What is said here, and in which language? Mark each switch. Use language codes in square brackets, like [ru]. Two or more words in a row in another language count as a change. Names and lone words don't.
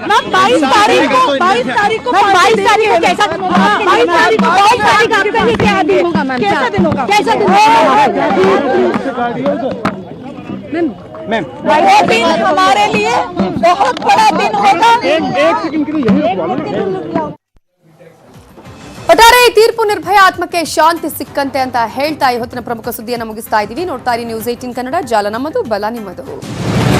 [hi] 22 तारीख को कैसा दिन होगा? 22 तारीख को आपके लिए क्या दिन होगा मैम? कैसा दिन होगा? मैम वो दिन हमारे लिए बहुत बड़ा दिन होगा। [kn] ಒಟ್ಟಾರೆ ಈ ತೀರ್ಪು ನಿರ್ಭಯ ಆತ್ಮಕ್ಕೆ ಶಾಂತಿ ಸಿಕ್ಕಂತೆ ಅಂತ ಹೇಳ್ತಾ ಈ ಹೊತ್ತಿನ ಪ್ರಮುಖ ಸುದ್ದಿಯನ್ನು ಮುಗಿಸ್ತಾ ಇದ್ದೀವಿ. ನೋಡ್ತಾ ಇರಿ ನ್ಯೂಸ್ 18 ಕನ್ನಡ, ಜಾಲ ನಮ್ಮದು, ಬಲ ನಿಮ್ಮದು.